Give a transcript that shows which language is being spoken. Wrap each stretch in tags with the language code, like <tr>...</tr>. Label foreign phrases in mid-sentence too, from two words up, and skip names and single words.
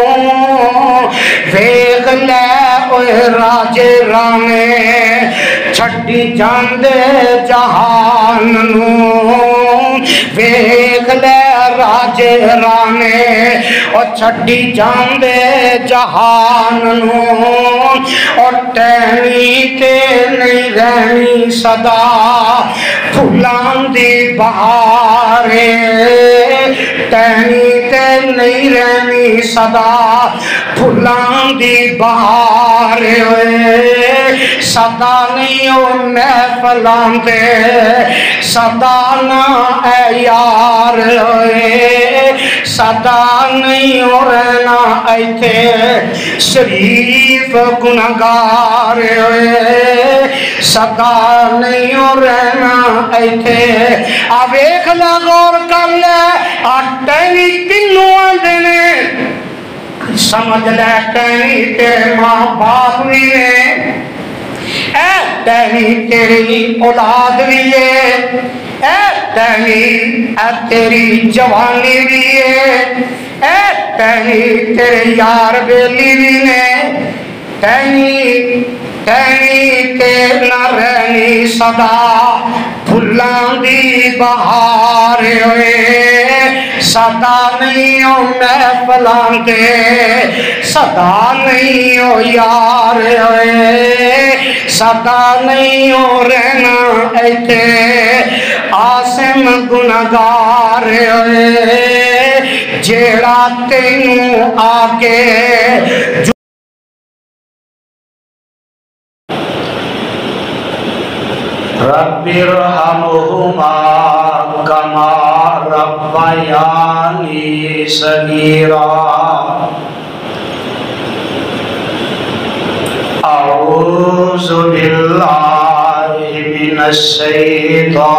<pa>ویکھ لے اوے راجے رانے چھڈی جاندے جہان نو، ویکھ لے راجے رانے اور چھڈی جاندے جہان نو، اور ٹہنی تے نہیں رہنی صدا پھلاں دی بہار، ٹہنی تے نہیں رہنی صدا پھلاں دی بہار، صدا نہیں او محفلاں تے صدا نہ اے یار، صدا نہیں او رہنا ایتھے شریف گنہگار، صدا نہیں او رہنا ایتھے آ ویکھ لے غور کر لے آ ٹہنی کنوں آندے نے، سمجھ لے ٹہنی تیرے ماں باپ بھی نے، اے ٹہنی تیری اولاد بھی ہے، اے ٹہنی اے تیری جوانی بھی ہے، اے ٹہنی تیرے یار بیلی بھی نے، ٹہنی تے نہ رہنی صدا پھلاں دی بہار، صدا نہیں او محفلاں تے صدا نہیں او یار، صدا نہیں او رہنا ایتھے عاصم گنہگار، جیڑا تینوں آکے</pa> <ar>رب ارحمہما کما ربیانی صغیرا، اعوذ باللہ من الشیطان</ar>